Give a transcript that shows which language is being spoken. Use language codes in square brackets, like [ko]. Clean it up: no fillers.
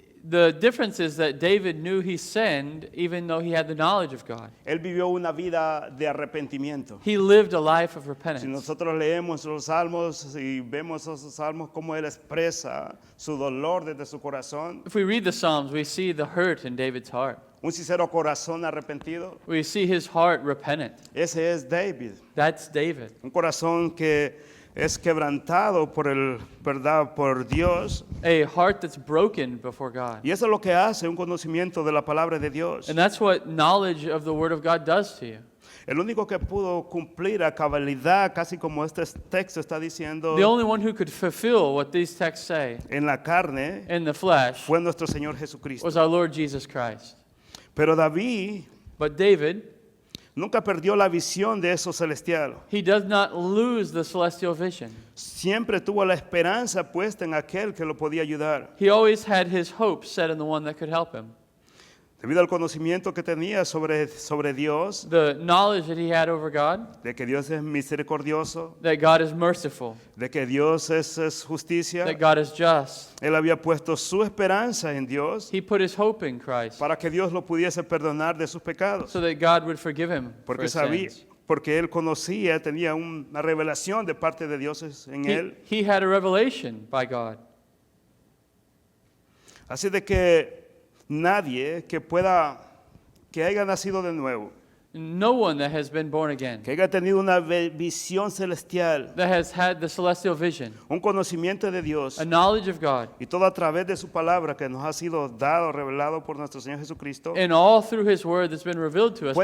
[en] The difference is that David knew he sinned even though he had the knowledge of God. [es] Él vivió una vida de arrepentimiento. [en] He lived a life of [es] Si [en] repentance. [es] nosotros leemos los salmos y vemos esos salmos, cómo él expresa su dolor desde su corazón, [en] If we read the Psalms, we see the hurt in David's heart. [es] un sincero corazón arrepentido, [en] We see his heart repentant. [es] ese es David. [en] That's David. [es] Un corazón que es quebrantado ¿verdad? Por Dios. [en] A heart that's broken before God. [es] Y eso es lo que hace un conocimiento de la palabra de Dios. [en] And that's what knowledge of the Word of God does to you. [es] El único que pudo cumplir a cabalidad, casi como este texto está diciendo, [en] The only one who could fulfill what these texts say [es] en la carne, [en] in the flesh [es] fue nuestro Señor Jesucristo. [en] was our Lord Jesus Christ. [es] Pero David [en] But David, [es] nunca perdió la visión de eso celestial. [en] he does not lose the celestial vision. [es] Siempre tuvo la esperanza puesta en aquel que lo podía ayudar. [en] He always had his hope set in the one that could help him. [es] Debido al conocimiento que tenía sobre Dios, [en] The knowledge that he had over God, [es] de que Dios es misericordioso, [en] that God is merciful, [es] de que Dios es justicia, [en] that God is just. [es] él había puesto su esperanza en Dios [en] He put his hope in Christ [es] para que Dios lo pudiese perdonar de sus pecados. [en] so that God would forgive him for [es] Porque [en] his sins. [es] porque él conocía, tenía una revelación de parte de Dios en él. [en] He had a revelation by God. [es] Así de que nadie que haya nacido de nuevo, [en] No one that has been born again, [es] que haya tenido una visión celestial, [en] that has had the celestial vision, [es] un conocimiento de Dios, [en] a knowledge of God, [es] y todo a través de su palabra que nos ha sido dado, revelado por nuestro Señor Jesucristo, [en] and all through his word that's been revealed to us by